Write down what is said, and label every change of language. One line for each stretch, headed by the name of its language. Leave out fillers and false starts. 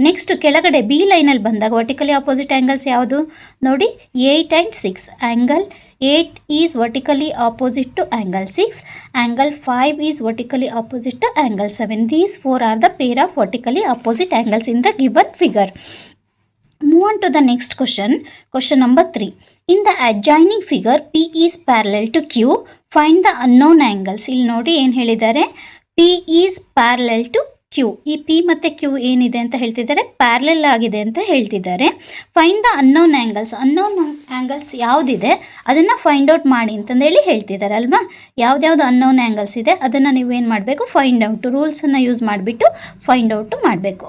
Kannada: Next ಕೆಳಗಡೆ B ಲೈನಲ್ಲಿ ಬಂದಾಗ
English: vertically opposite angles
Kannada: ಯಾವುದು ನೋಡಿ, 8 and 6.
English: Angle 8 is vertically opposite to angle 6, angle 5 is vertically opposite to angle 7. These 4 are the pair of vertically opposite angles in the given figure. Move on to the next question. Question number 3. In the adjoining figure, P is parallel to Q. Find the unknown angles.
Kannada: ಇಲ್ಲಿ ನೋಡಿ ಏನು ಹೇಳಿದ್ದಾರೆ,
English: P is parallel to Q.
Kannada: ಈ P ಮತ್ತು Q ಏನಿದೆ ಅಂತ ಹೇಳ್ತಿದ್ದಾರೆ, parallel ಆಗಿದೆ ಅಂತ ಹೇಳ್ತಿದ್ದಾರೆ.
English: Find the unknown angles.
Kannada: Unknown angles ಯಾವುದಿದೆ ಅದನ್ನು ಫೈಂಡ್ ಔಟ್ ಮಾಡಿ ಅಂತಂದೇಳಿ ಹೇಳ್ತಿದ್ದಾರೆ ಅಲ್ವಾ. ಯಾವ್ದ್ಯಾವ್ದು ಅನ್ನೋನ್ ಆ್ಯಂಗಲ್ಸ್ ಇದೆ ಅದನ್ನು ನೀವು ಏನು ಮಾಡಬೇಕು, ಫೈಂಡ್ ಔಟ್ ರೂಲ್ಸನ್ನು ಯೂಸ್ ಮಾಡಿಬಿಟ್ಟು ಫೈಂಡ್ ಔಟು ಮಾಡಬೇಕು.